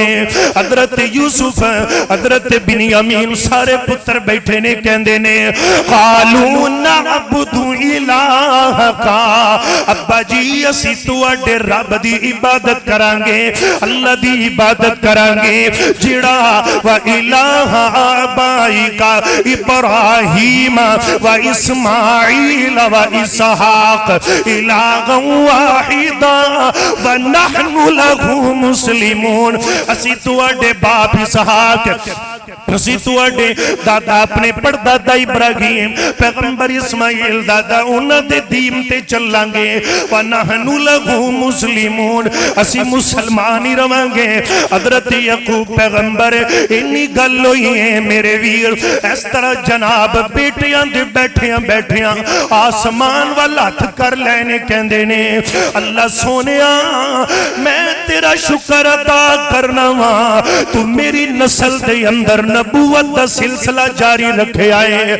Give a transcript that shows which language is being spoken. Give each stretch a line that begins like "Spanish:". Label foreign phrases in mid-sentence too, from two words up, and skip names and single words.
Punjabi: حضرت یوسف حضرت بنیامین سارے پتر بیٹھے نے کہندے نے
Arabic: قالوا نعبد إلهك,
Punjabi: ابا جی اسی تہاڈے رب دی عبادت کرانگے، اللہ دی عبادت کرانگے جہڑا
Arabic: وإله آبائك إبراهيم وإسماعيل وإسحاق إلها واحدا ونحن له مسلمون.
Punjabi: اسی تہاڈے باپ اسحاق، اسی تہاڈے دادا اپنے پردادا ابراہیم پیغمبر اسماعیل دادا انہاں دے دین تے چلانگے.
Arabic: ونحن له مسلمون,
Punjabi: اسی مسلمان ہی رہانگے. حضرت یعقوب پیغمبر انی گل ہوئی ہے میرے ویر. اس طرح جناب بیٹیاں دے بیٹھیاں بیٹھیاں آسمان ول ہتھ کر لینے کہندے نے اللہ سوہنیا میں تیرا شکر ادا کرنا واں، تو میری نسل دے اندر نبوت دا سلسلہ جاری رکھے آئے.